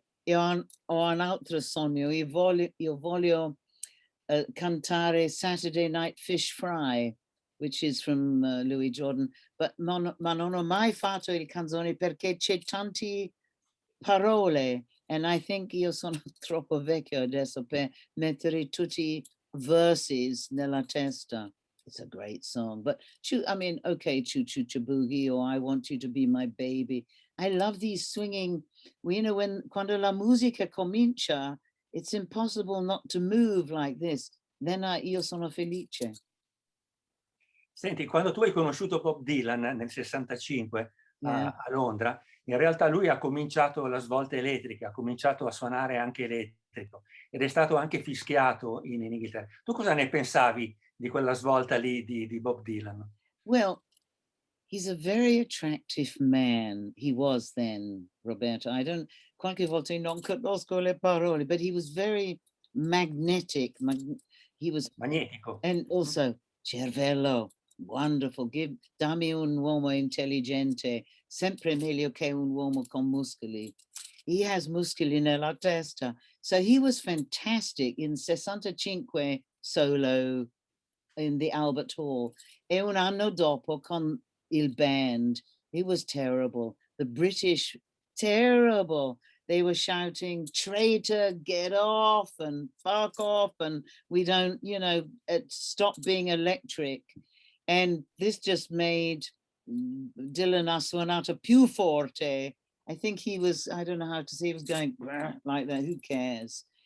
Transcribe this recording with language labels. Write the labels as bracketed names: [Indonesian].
[Italian] Ho un altro sogno, io voglio cantare Saturday Night Fish Fry, [English] which is from Louis Jordan, [Italian] ma non ho mai fatto il canzone perché c'è tanti parole, [English] and I think [Italian] io sono troppo vecchio adesso per mettere tutti verses nella testa. [English] It's a great song, but I mean, okay, Choo Choo Boogie, or I Want You to Be My Baby. I love these swinging, [Italian] quando la musica comincia, [English] it's impossible not to move like this. Then [Italian] io sono felice. Senti, quando tu hai conosciuto Bob Dylan nel 65 [English] Yeah. [Italian] a Londra, in realtà lui ha cominciato la svolta elettrica, ha cominciato a suonare anche elettrico ed è stato anche fischiato in Inghilterra. Tu cosa ne pensavi di quella svolta lì di Bob Dylan? [English] Well, he's a very attractive man. He was then, Roberto. [Italian] Qualche volta non conosco le parole, [English] but he was very magnetic. He was, [Italian] Magnetico. [English] and also cervello, wonderful. [Italian] Dammi un uomo intelligente, sempre meglio che un uomo con muscoli. [English] He has [Italian] muscoli nella testa. [English] So he was fantastic in 65 solo in the Albert Hall. [Italian] E un anno dopo con il band, [English] it was terrible. The British, terrible. They were shouting, traitor, get off and fuck off. And we don't, stop being electric. And this just made Dylan [Italian] ha suonato più forte. [English] I think I don't know how to say, he was going like that, who cares?